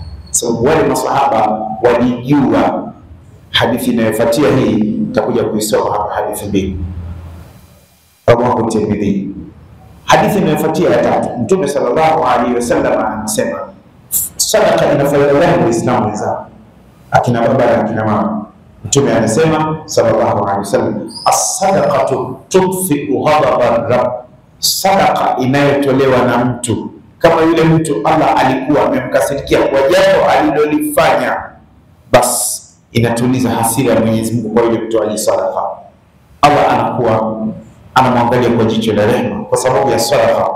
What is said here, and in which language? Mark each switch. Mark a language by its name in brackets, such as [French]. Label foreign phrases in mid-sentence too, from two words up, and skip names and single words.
[Swahili] Sababu wale masahaba walijua. Hadithi inayofuatia hii tutakuja kuisoma hapa, hadithi mbili. [Arabic] Rawahu Tirmidhi. [Swahili] Hadithi inayofuatia ya 3, Mtume [Arabic] صلى الله عليه وسلم [Swahili] anasema sadaqa ina faida gani Uislamu wenzao, akina baba na akina mama? Mtume anasema [Arabic] صلى الله عليه وسلم الصدقة تطفئ غضب الرب, [Swahili] sadaqa inayotolewa na mtu, kama yule mtu Allah alikuwa amemkasirikia kwa jambo alilolifanya, basi inatuliza hasira ya Mwenyezi Mungu kwa yule mtu aliyesadaqa. Allah anakuwa anamwangalia kwa jicho la rehema kwa sababu ya sadaqa.